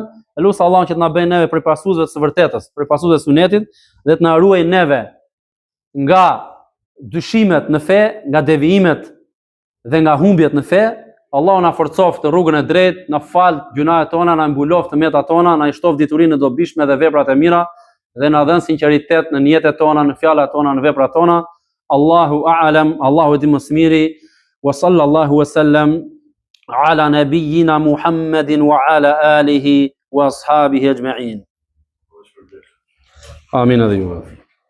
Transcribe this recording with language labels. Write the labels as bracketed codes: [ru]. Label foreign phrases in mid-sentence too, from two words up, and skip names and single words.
[sq] Elusa Allahun që të na bëjë neve prej pasuesve të së vërtetës, prej pasuesve të sunetit, dhe të na ruaj neve nga dyshimet në fe, nga devijimet dhe nga humbjet në fe. Allahu na forcoft në rrugën e drejtë, na fal gjunahet tona, na mbuloft metat tona, na i shtoft diturinë e dobishme dhe veprat e mira, dhe na dhën sinqeritet në jetën tona, në fjalët tona, në veprat tona. [ar] الله أعلم, [sq] Allahu di më së miri. [ar] وصلى الله وسلم على نبينا محمد وعلى آله وأصحابه أجمعين. Amin.